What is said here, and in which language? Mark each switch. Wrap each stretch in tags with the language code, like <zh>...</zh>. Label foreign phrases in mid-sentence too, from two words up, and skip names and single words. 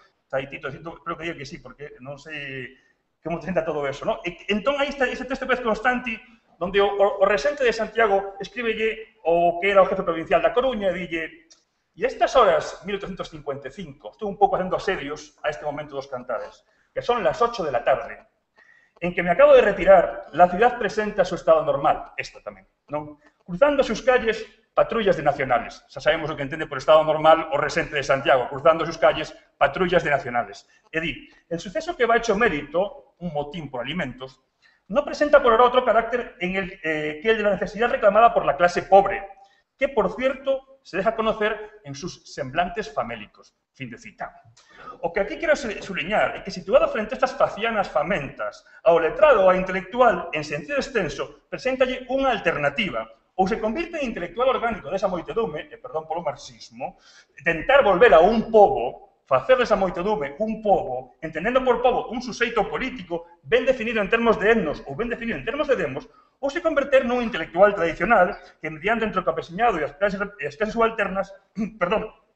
<gl>Tito,</gl> <es>espero que diga que sí,</es> <gl>porque non sei como presenta todo eso, non? Entón, aí está ese texto de Pérez Constanti, onde o Resente de Santiago escríbelle o que era o jefe provincial da Coruña e dille: e a estas horas, 1855, estou un pouco facendo asedios a este momento dos Cantares,</gl> <es>que son las 8 de la tarde, en que me acabo de retirar, la ciudad presenta su estado normal,</es> <gl>esta tamén, non?</gl> <es>Cruzando sus calles, patrullas de nacionales.</es> <gl>Xa sabemos o que entende por estado normal o Resente de Santiago,</gl> <es>cruzando sus calles, patrullas de nacionales.</es> <gl>É dicir,</gl> <es>el suceso que va hecho mérito, un motín por alimentos, no presenta por ahora otro carácter que el de la necesidad reclamada por la clase pobre, que, por cierto, se deja conocer en sus semblantes famélicos.</es> <gl>Fin de cita. O que aquí quero subliñar é que, situado frente a estas facianas famentas, ao letrado ou ao intelectual, en sentido extenso, presentalle unha alternativa, ou se convirte en intelectual orgánico desa moitedume, e perdón polo marxismo, tentar volver a un pobo, facer desa moitedume un pobo, entendendo por pobo un suxeito político ben definido en termos de etnos ou ben definido en termos de demos, ou se converter nun intelectual tradicional que, mediante entre o campesiñado e as clases subalternas, perdón,</gl>